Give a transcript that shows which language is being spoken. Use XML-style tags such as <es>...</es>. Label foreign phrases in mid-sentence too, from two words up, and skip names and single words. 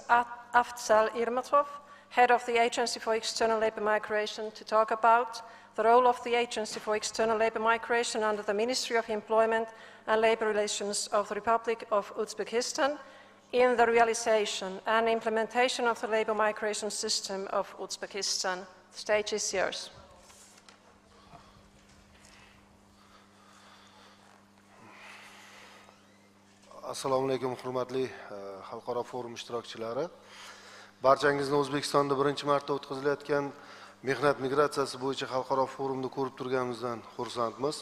<en>Afzal Irmatov, Head of the Agency for External Labour Migration, to talk about the role of the Agency for External Labour Migration under the Ministry of Employment and Labour Relations of the Republic of Uzbekistan in the realization and implementation of the labour migration system of Uzbekistan. The stage is yours.</en> <uz>Assalomu alaykum, hurmatli xalqaro forum ishtirokchilari. Barchangizni O'zbekistonda birinchi marta o'tkazilayotgan mehnat migratsiyasi bo'yicha xalqaro forumni ko'rib turganimizdan xursandmiz.</uz>